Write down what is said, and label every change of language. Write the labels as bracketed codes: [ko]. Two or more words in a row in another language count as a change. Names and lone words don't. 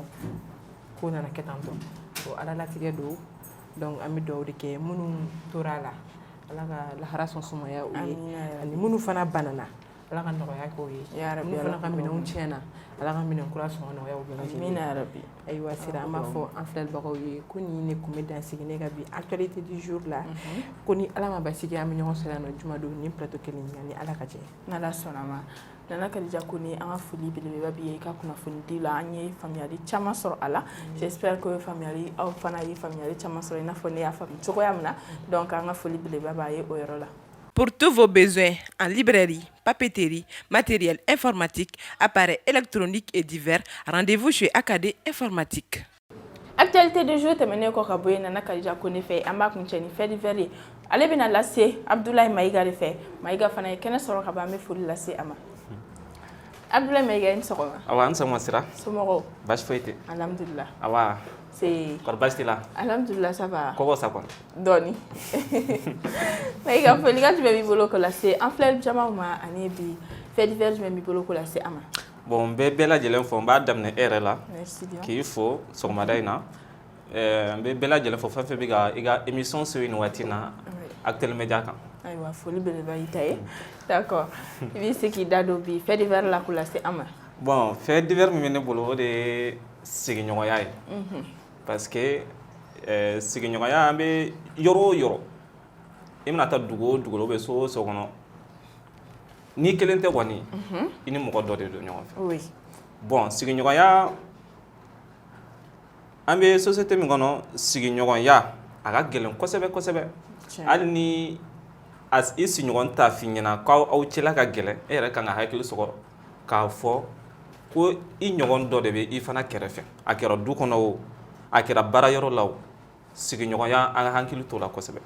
[bm] ko nana kɛ tan tɔ bon ala latigɛ don donc an bɛ dugawu de kɛ minnu tora a la ala ka lahara sɔn sumaya u ye ani minnu fana banana ala ka nɔgɔya k'o ye minnu fana ka minɛnw tiɲɛna ala ka minɛn kura sɔngɔ nɔgɔya u bɛɛ lajɛlen ayiwa sira an b'a fɔ an filɛbagaw ye ko nin ne kun bɛ dansigi ne ka bi [fr] actualité du jour [bm] la ko ni ala ma basigi an bɛ ɲɔgɔn sɔrɔ yan nɔ juma don ni plateau kelen ni ala ka jɛ n'ala sɔnna ma Nana Kadija Kone an ka foli belebeleba b'i ye ka kunnafoni di la an ye faamuyali caman sɔrɔ a la [fr] j'espère que [bm] faamuyali aw fana ye faamuyali caman sɔrɔ i n'a fɔ ne y'a faamu cogoya min na donc an ka foli belebeleba b'a ye o yɔrɔ la. [fr] Pour tous vos besoins en librairie, papeterie, matériel informatique, appareils électroniques et divers, rendez-vous chez AKD Informatique. Actualité du jour [bm] tɛmɛnen kɔ ka bɔ yen Nana Kadija Kone fɛ an b'a kuncɛ ni [fr] fait divers [bm] ye ale bɛna lase Abdoulaye Mayiga de fɛ Mayiga fana ye kɛnɛ sɔrɔ ka ban an bɛ foli lase a ma. Abdoulaye Mayiga ni sɔgɔma. Awa an sɔgɔma sira. Somɔgɔw. Baasi foyi tɛ. Alhamdulillah. Awa. [fr] C'est. [bm] Kɔri baasi t'i la. [fr] Alhamdulillah ça va. [bm] Kɔgɔ sa kɔni. Dɔɔni. Mayiga folikan jumɛn b'i bolo k'o lase an filɛ jamaw ma ani bi [fr] fait divers [bm] jumɛn b'i bolo k'o lase a ma. Bon n bɛ bɛɛ lajɛlen fɔ n b'a daminɛ e yɛrɛ la. [fr] Merci bien. [bm] K'i fo sɔgɔmada in na. N bɛ bɛɛ lajɛlen fɔ fɛn fɛn bɛ ka i ka émission se nin waati in na Actuel Media kan. Ayiwa foli belebeleba y'i ta ye. D'accord. I b'i se k'i da don bi [fr] fait divers [bm] la k'o lase an ma. Bon [fr] fait divers [bm] min bɛ ne bolo o de ye sigiɲɔgɔnya ye. [fr] Parce que [bm] sigiɲɔgɔnya an bɛ yɔrɔ o yɔrɔ i bɛna taa dugu o dugu la [fr] ou bien [bm] so o so kɔnɔ n'i kelen tɛ kɔni i ni mɔgɔ dɔ de don ɲɔgɔn fɛ. [fr] Oui. [bm] bon sigiɲɔgɔnya an bɛ société min kɔnɔ sigiɲɔgɔnya a ka gɛlɛn kosɛbɛ kosɛbɛ hali ni i sigiɲɔgɔn t'a f'i ɲɛna k'aw cɛla ka gɛlɛn e yɛrɛ kan ka hakili sɔgɔ k'a fɔ ko i ɲɔgɔn dɔ de bɛ i fana kɛrɛfɛ a kɛra du kɔnɔ o a kɛra baarayɔrɔ la o sigiɲɔgɔnya an ka hakili t'o la kosɛbɛ.